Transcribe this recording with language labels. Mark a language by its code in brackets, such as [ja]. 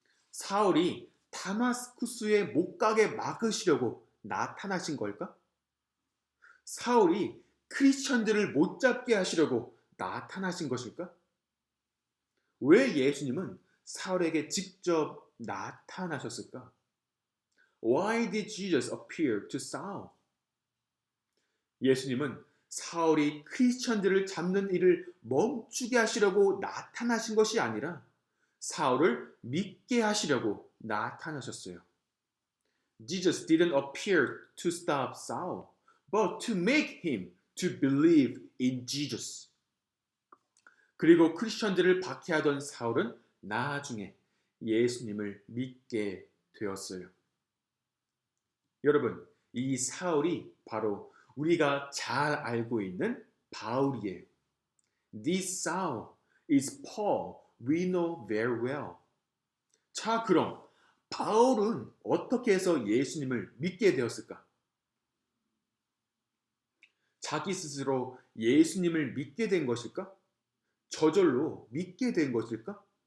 [ko] 사울이 다마스쿠스에 못 가게 막으시려고 나타나신 걸까? 사울이 크리스천들을 못 잡게 하시려고 나타나신 것일까? 왜 예수님은 사울에게 직접 나타나셨을까? [en] Why did Jesus appear to Saul? [ko] 예수님은 사울이 크리스천들을 잡는 일을 멈추게 하시려고 나타나신 것이 아니라 사울을 믿게 하시려고 나타나셨어요. [en] Jesus didn't appear to stop Saul, but to make him to believe in Jesus. [ko] 그리고 크리스천들을 박해하던 사울은 나중에 예수님을 믿게 되었어요. 여러분, 이 사울이 바로 우리가 잘 알고 있는 바울이에요. [en] This Saul is Paul we know very well. [ko] 자, 그럼 바울은 어떻게 해서 예수님을 믿게 되었을까? 자기 스스로 예수님을 믿게 된 것일까? 저절로 믿게 된 것일까?